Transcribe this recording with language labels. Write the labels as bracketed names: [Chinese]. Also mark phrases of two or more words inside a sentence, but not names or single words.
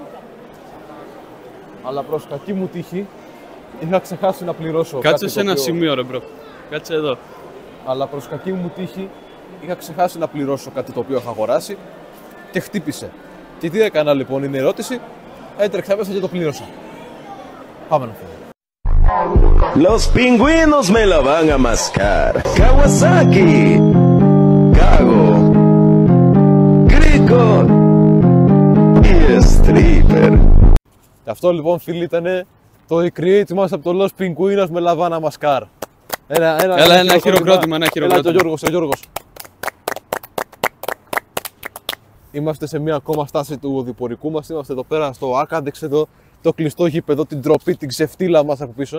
[Greek] Αλλά προς κακή μου τύχη είχα ξεχάσει να πληρώσω. Κάτσε κάτι σε το ένα οποίο- σημείο ρε μπρο. Κάτσε εδώ. Αλλά προς κακή μου τύχη είχα ξεχάσει να πληρώσω κάτι το οποίο είχα αγοράσει και χτύπησε. Και τι έκανα λοιπόν, είναι η ερώτηση. Έτρεξα μέσα και το πλήρωσα. Πάμε να φύγουμε. [Spanish] Los pingüinos me la van a mascar. Kawasaki, Kago, Grico y Stripper. [Greek] Και αυτό λοιπόν φίλοι ήταν το recreate μας από το Los Pingüinos με Λαβάνα Μασκάρ. Ένα χειροκρότημα, ένα Έλα χειροκρότημα. και ο Γιώργος. Είμαστε σε μια ακόμα στάση του οδηπορικού μας. Είμαστε εδώ πέρα στο Άκαντεξ, εδώ το κλειστό γήπεδο, την τροπή, την ξεφτύλα μας από πίσω.